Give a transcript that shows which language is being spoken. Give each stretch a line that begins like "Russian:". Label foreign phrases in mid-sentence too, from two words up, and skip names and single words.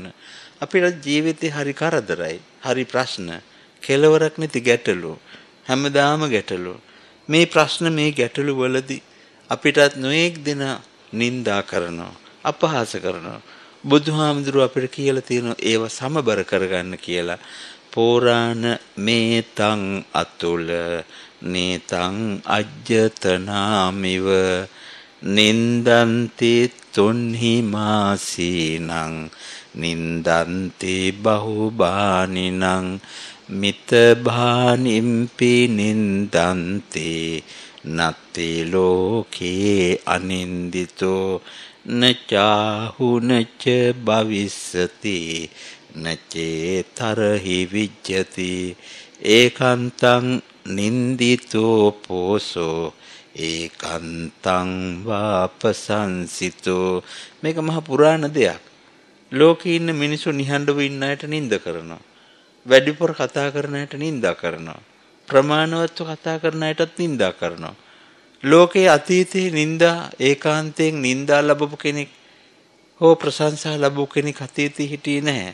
Sinhala: අපේ ජීවිතේ හරි කරදරයි, හරි ප්‍රශ්න, කෙලවරක් නැති ගැටලු, හැමදාම ගැටලු. මේ ප්‍රශ්න මේ ගැටලු වලදී අපිටත් නොඑක් දින නිඳා කරනවා, අපහාස කරනවා. බුදුහාමුදුරුව අපිට කියලා තියෙනවා ඒව සමබර කරගන්න කියලා.
Pali: පෝරාණ මේතං අතුල නේතං අජ්ජතනාමිව නින්දන්ති තුන්හි මාසීනං නින්දන්ති බහුබානිනං මිත භානිම්පි නින්දන්ති නත්ති ලෝකේ අනින්දිතෝ නචාහුනච භවිස්සති නචේ තරහි විජ්ජති ඒකාන්තං නින්දිතෝ පෝසෝ ඒකාන්තං වාපසංසිතෝ.
Sinhala: මේක මහ පුරාණ දෙයක්. ලෝකේ ඉන්න මිනිස්සු නිහඬව ඉන්න අයට නිඳ කරනවා. වැඩිපුර කතා කරන අයට නිඳා කරනවා. ප්‍රමාණවත්ව කතා කරන අයටත් නිඳා කරනවා. ලෝකයේ අතීතයේ නින්දා ඒකාන්තයෙන් නින්දා ලැබපු කෙනෙක් හෝ ප්‍රශංසා ලැබපු කෙනෙක් අතීතයේ හිටියේ නැහැ.